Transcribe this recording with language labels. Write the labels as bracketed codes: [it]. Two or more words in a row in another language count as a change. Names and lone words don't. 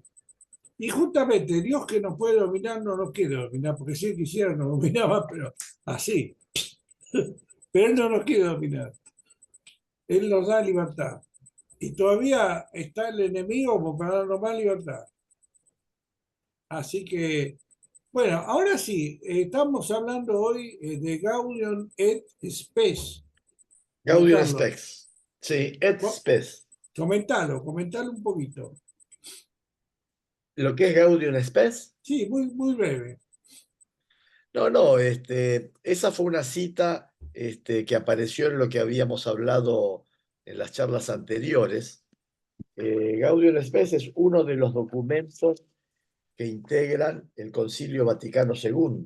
[es] Y justamente Dios que nos puede dominar no nos quiere dominar, porque si Él quisiera nos dominaba, pero así. Pero Él no nos quiere dominar. Él nos da libertad. Y todavía está el enemigo como para darnos más libertad. Así que, bueno, ahora sí, estamos hablando hoy de Gaudium et Spes. Juan Gaudium Carlos, Spes. Sí, et spes. comentalo un poquito. ¿Lo que es Gaudium Spes? Sí, muy breve. No, esa fue una cita que apareció en lo que habíamos hablado en las charlas anteriores. Gaudium Spes es uno de los documentos que integran el Concilio Vaticano II.